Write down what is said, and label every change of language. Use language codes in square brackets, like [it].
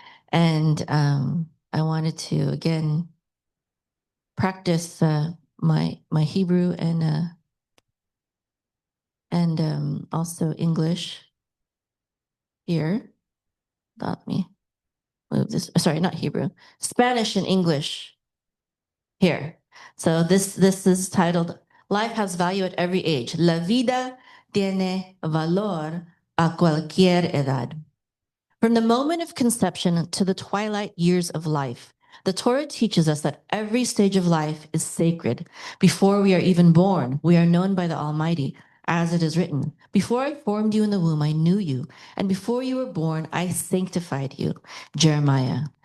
[en] And I wanted to, again, practice my Hebrew and also English here. Let me move this. Sorry, not Hebrew. Spanish and English here. So this is titled Life Has Value at Every Age. [es] La vida tiene valor a cualquier edad. [en] From the moment of conception to the twilight years of life, the Torah teaches us that every stage of life is sacred. Before we are even born, we are known by the Almighty. as it is written, before I formed you in the womb, I knew you, and before you were born, I sanctified you. Jeremiah.